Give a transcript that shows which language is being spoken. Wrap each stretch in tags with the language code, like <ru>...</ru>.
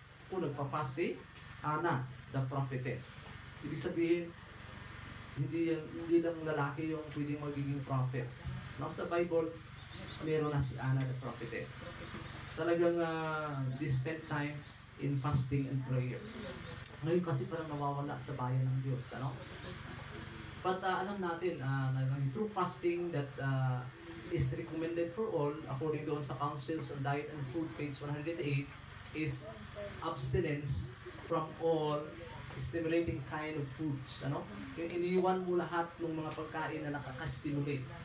<tl>Kung nagpa-fast si Anna, the prophetess. Ibig sabihin, hindi lang lalaki yung pwedeng magiging prophet. Nasa Bible, meron na si Anna, the prophetess.</tl> <en>Talagang they spent time in fasting and prayer.</en> <tl>Ngayon kasi parang nawawala sa bayan ng Diyos, ano? But alam natin na</tl> <en>through fasting that is recommended for all, according doon sa Councils on Diet and Food, page 108, is abstinence from all stimulating kind of foods.</en> <tl>Ano? Iniwan mo lahat ng mga pagkain na nakaka-stimulate.</tl>